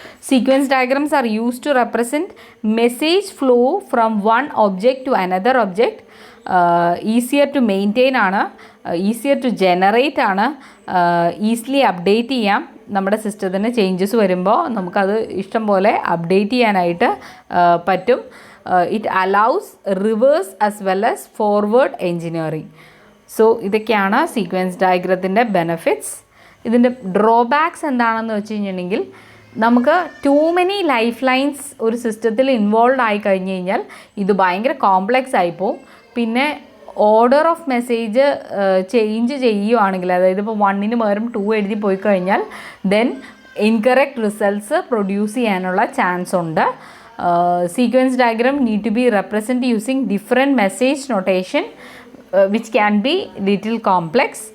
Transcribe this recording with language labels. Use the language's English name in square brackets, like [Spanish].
[English] Sequence diagrams are used to represent message flow from one object to another object. Easier to maintain ആണ്, easier to generate ആണ്, easily update ചെയ്യാം. [Malayalam] നമ്മുടെ സിസ്റ്റത്തിന് changes വരുമ്പോൾ നമുക്കത് ഇഷ്ടം പോലെ അപ്ഡേറ്റ് ചെയ്യാനായിട്ട് പറ്റും. [English] It allows reverse as well as forward engineering. [Malayalam] So ഇതൊക്കെയാണ് സീക്വൻസ് ഡയഗ്രത്തിൻ്റെ ബെനഫിറ്റ്സ്. ഇതിൻ്റെ ഡ്രോബാക്സ് എന്താണെന്ന് വെച്ച് കഴിഞ്ഞിട്ടുണ്ടെങ്കിൽ, നമുക്ക് ടൂ മെനി ലൈഫ് ലൈൻസ് ഒരു സിസ്റ്റത്തിൽ ഇൻവോൾവ് ആയി കഴിഞ്ഞ് കഴിഞ്ഞാൽ ഇത് ഭയങ്കര കോംപ്ലെക്സ് ആയിപ്പോവും. പിന്നെ ഓർഡർ ഓഫ് മെസ്സേജ് ചേഞ്ച് ചെയ്യുകയാണെങ്കിൽ, അതായത് ഇപ്പോൾ 1ന് പകരം 2 എഴുതി പോയി കഴിഞ്ഞാൽ ദെൻ ഇൻകറക്റ്റ് റിസൾട്ട്സ് പ്രൊഡ്യൂസ് ചെയ്യാനുള്ള ചാൻസ് ഉണ്ട്. [English] Sequence diagram need to be represented using different message notation, which can be little complex.